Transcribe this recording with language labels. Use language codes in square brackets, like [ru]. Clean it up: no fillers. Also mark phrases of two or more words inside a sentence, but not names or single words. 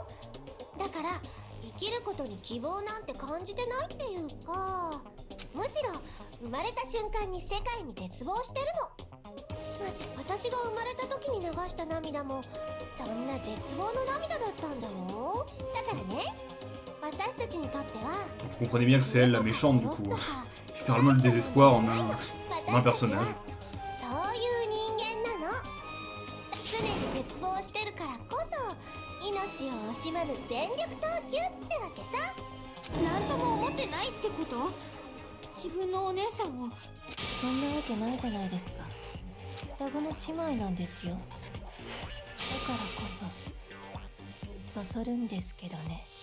[ja] だから生きることに希望なんて感じてないっていうか、むしろ生まれた瞬間に世界に絶望してるの。私が生まれた時に流した涙もそんな絶望の涙だったんだよ。だからね、私たちにとっては [fr] Vous comprenez bien que c'est elle la méchante du coup. C'est littéralement le désespoir en un personnage. [ja] そういう人間なの。常に絶望してるからこそ命を惜しまぬ全力投球ってわけさ。なんとも思ってないってこと？自分のお姉さんを。そんなわけないじゃないですか。双子の姉妹なんですよ。だからこそそそるんですけどね。